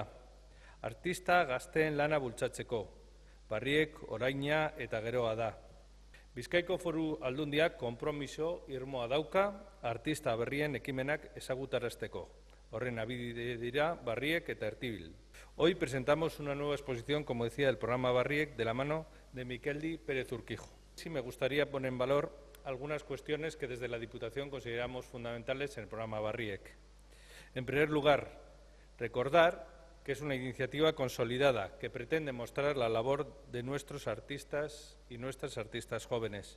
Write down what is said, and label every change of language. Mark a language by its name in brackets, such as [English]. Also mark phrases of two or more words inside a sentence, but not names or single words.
[Basque] Artista gazteen lana bultzatzeko. Barriek oraina eta geroa da. Bizkaiko Foru Aldundiak konpromiso irmoa dauka artista berrien ekimenak ezagutarazteko. Horren abide dira Barriek eta Ertibil. [Spanish] Hoy presentamos una nueva exposición, como decía, del programa Barriek de la mano de Mikeldi Perez Urkijo. Sí, me gustaría poner en valor algunas cuestiones que desde la Diputación consideramos fundamentales en el programa Barriek. En primer lugar, recordar que es una iniciativa consolidada que pretende mostrar la labor de nuestros artistas y nuestras artistas jóvenes.